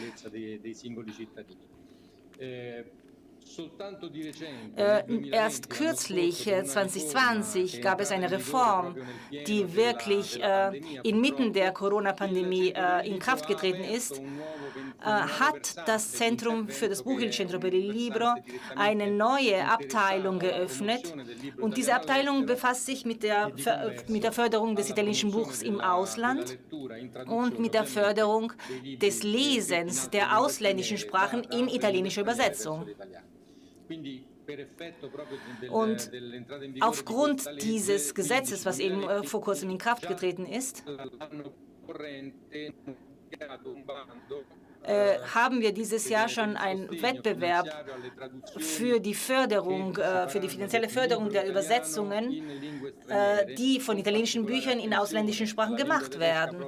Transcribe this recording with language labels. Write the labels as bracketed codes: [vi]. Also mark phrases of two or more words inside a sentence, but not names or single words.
[de] Erst kürzlich, 2020, gab es eine Reform, die wirklich inmitten der Corona-Pandemie in Kraft getreten ist, hat das Zentrum für das Buch, [it] il Centro per il Libro, [de] eine neue Abteilung geöffnet. Und diese Abteilung befasst sich mit der Förderung des italienischen Buchs im Ausland und mit der Förderung des Lesens der ausländischen Sprachen in italienischer Übersetzung. Und aufgrund dieses Gesetzes, was eben vor kurzem in Kraft getreten ist, haben wir dieses Jahr schon einen Wettbewerb für die Förderung, für die finanzielle Förderung der Übersetzungen, die von italienischen Büchern in ausländischen Sprachen gemacht werden.